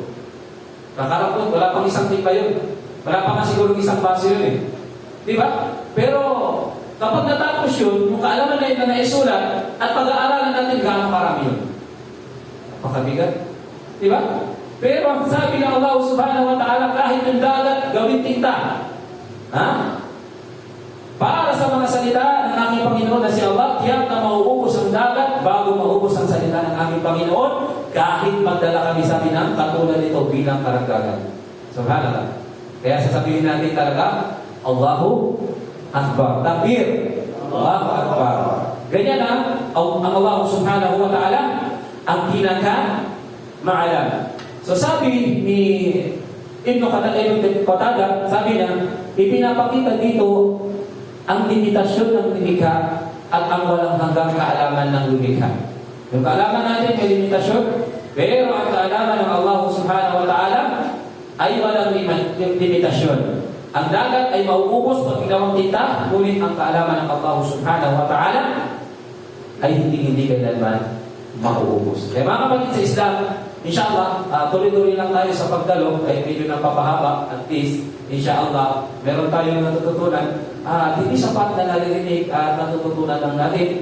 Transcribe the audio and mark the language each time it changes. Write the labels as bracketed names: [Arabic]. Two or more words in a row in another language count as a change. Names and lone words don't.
[Filipino] Kakarapon, wala pang isang timba yun. Wala pa nga siguro isang baso yun eh. Di ba? Pero kapag natapos yun, yung kaalaman na yun na naisulat, at pag-aaralan natin gaano karami yun. Napakabigat. Di ba? Pero ang sabi ng Allah [Arabic] سبحانه وتعالى, [Filipino] kahit yung dagat, gawin tinta. Ha? Para sa mga salita ng aming Panginoon na si Allah, tiyak na mauubos ang dagat bago maubos ang salita ng aming Panginoon, kahit magdala kami sa ng katulad nito bilang karagdagan. Subhanallah. Kaya sasabihin natin talaga, [Arabic] الله أكبر. تكبير. الله أكبر. [Filipino] Ganyan ang Allah [Arabic] سبحانه وتعالى [Filipino] ang pinaka-maalam. So sabi ni Ibn Qatada, sabi niya, ipinapakita dito ang limitasyon ng lumikha at ang walang hanggang kaalaman ng lumikha. Yung kaalaman natin may limitasyon, pero ang kaalaman ng Allah [Arabic] سبحانه وتعالى [Filipino] ay walang limitasyon. Ang dagat ay mauubos pag ginawang tinta, ngunit ang kaalaman ng Allah [Arabic] سبحانه وتعالى [Filipino] ay hindi kailanman mauubos. Kaya mga kapatid sa Islam, inshallah, tuloy-tuloy lang tayo sa pagdalo, ay medyo napapahaba, [English] at least, [Filipino] inshallah, meron tayong natututunan. Hindi sapat na naririnig at natututunan lang natin.